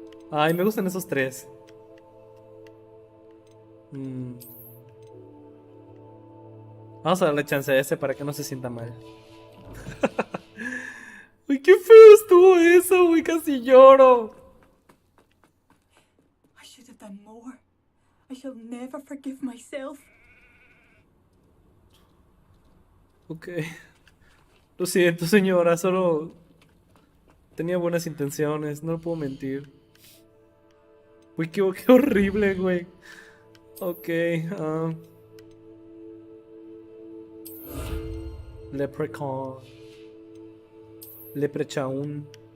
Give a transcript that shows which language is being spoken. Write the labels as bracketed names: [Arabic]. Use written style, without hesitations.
[Spanish] Ay, me gustan esos tres. Vamos a darle chance a ese para que no se sienta mal. Uy, qué feo estuvo eso, güey, casi lloro. [English] I should have done more. I shall never forgive myself. Ok. [Spanish] Lo siento, señora, solo tenía buenas intenciones, no puedo mentir. Uy, qué horrible, güey. Ok, Leprechaun. Leprechaun.